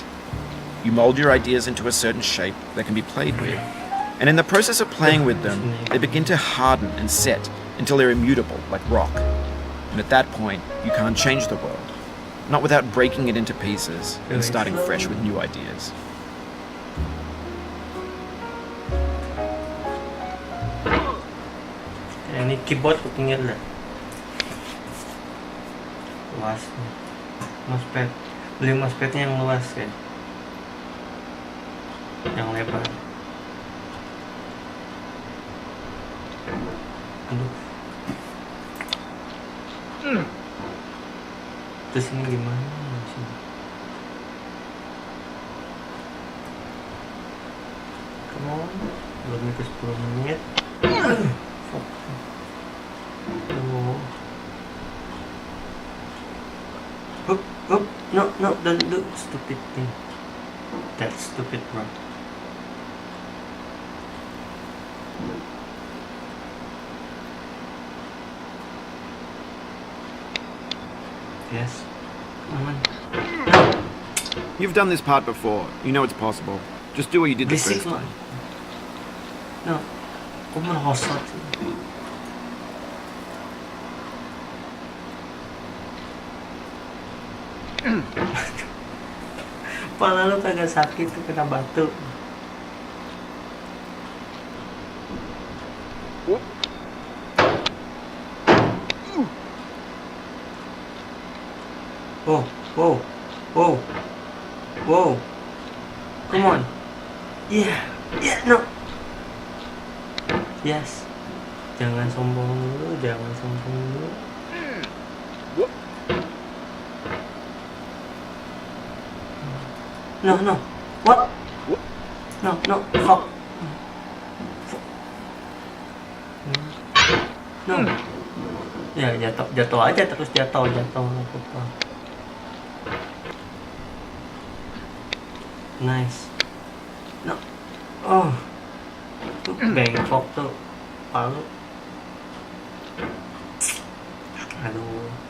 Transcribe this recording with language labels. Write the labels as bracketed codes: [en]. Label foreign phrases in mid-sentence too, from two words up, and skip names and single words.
[en] You mold your ideas into a certain shape that can be played with, and in the process of playing with them, they begin to harden and set until they're immutable, like rock. And at that point, you can't change the world. Not without breaking it into pieces and starting fresh with new ideas. [id] Ini keyboard kupingnya lah. Luas. Mousepad. beli mousepadnya yang luas ya, yang lebar. Aduh. Terus ini gimana sih? [en] Come on, [id] belum itu 10 menit. Oh. Hup, [en] no, don't do stupid thing. That's stupid, bro. Yes, come on. You've done this part before. You know it's possible. Just do what you did the Basic first [id] lah. [en] time. No, [id] kok merosot sih? Kepala lu kagak sakit tuh kena batu. [en] Wow. Come on. Yeah, no. Yes. [id] Jangan sombong dulu. [en] No. What? No. Fuck. No. [id] Ya, jatuh aja terus jatuh apa. [en] Nice. [id] No. Oh. Tuh bengkok tuh palu. Aduh.